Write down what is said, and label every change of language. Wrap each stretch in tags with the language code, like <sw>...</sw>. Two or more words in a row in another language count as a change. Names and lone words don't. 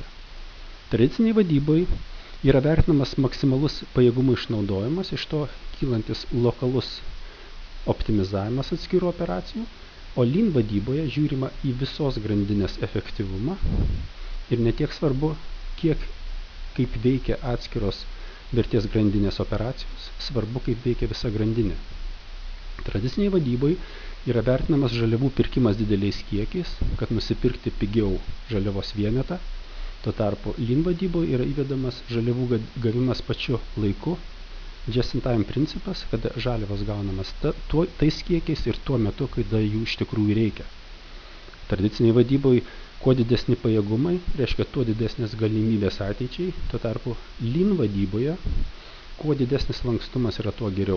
<lt>Tradiciniai vadybai yra vertinamas maksimalus pajėgumų išnaudojimas, iš to kylantis lokalus optimizavimas atskirų operacijų, o Lean vadyboje žiūrima į visos grandinės efektyvumą ir netiek svarbu, kaip veikia atskiros vertės grandinės operacijos, svarbu, kaip veikia visa grandinė. Tradiciniai vadybai yra vertinamas žaliavų pirkimas dideliais kiekiais, kad nusipirkti pigiau žaliavos vienetą. Tuo tarpu Lean vadyboje yra įvedamas žaliavų gavimas pačiu laiku,</lt> <en>just-in-time</en> <lt>principas, kada žaliavos gaunamas tais kiekiais ir tuo metu, kada jų iš tikrųjų reikia. Tradiciniai vadyboje kuo didesni pajėgumai, reiškia tuo didesnės galimybės ateičiai, tuo tarpu Lean vadyboje kuo didesnis lankstumas yra tuo geriau.</lt>